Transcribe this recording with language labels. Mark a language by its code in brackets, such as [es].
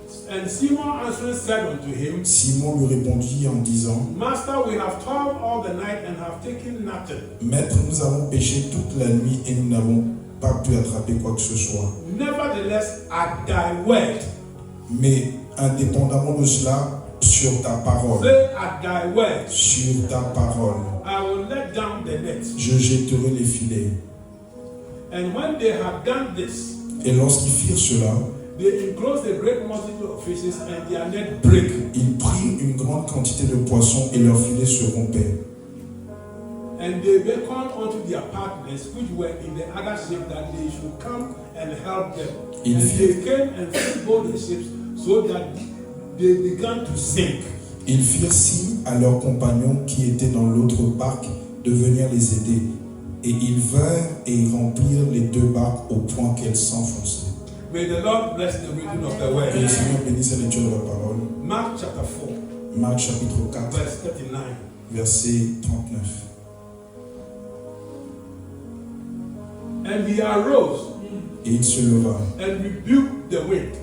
[en] And Simon answering said unto him, [fr] Simon lui répondit en disant, [en] Master, we have toiled all the night and have taken nothing. [fr] Maître, nous avons pêché toute la nuit et nous n'avons pas pu attraper quoi que ce soit. [en] Nevertheless, at thy word, [fr] Mais indépendamment de cela, sur ta parole, [en] say at thy word, [fr] sur ta parole, [en] I will let down the net. [fr] je jetterai les filets. [en] And when they had done this, [fr] Et lorsqu'ils firent cela, [en] they enclosed a great multitude of fishes, and their net brake. [fr] ils prirent une grande quantité de poissons et leurs filets se rompaient. [en] And they beckoned unto their partners, which were in the other ship, that they should come and help them. [fr] Il [en] And [fr] fit- [en] they came and filled both the ships, so that they began to sink. [fr] Ils firent signe à leurs compagnons qui étaient dans l'autre barque de venir les aider. Et ils vinrent et remplirent les deux barques au point qu'elles s'enfonçaient. [en] May the Lord bless the reading of the [fr] Que le [en] word. [fr] Seigneur bénisse la lecture de la parole. [en] Mark chapter 4, [fr] Marc chapitre 4, [en] verse 39. [fr] verset 39. [en] And he arose [fr] Et il se leva [en] and rebuked the wind,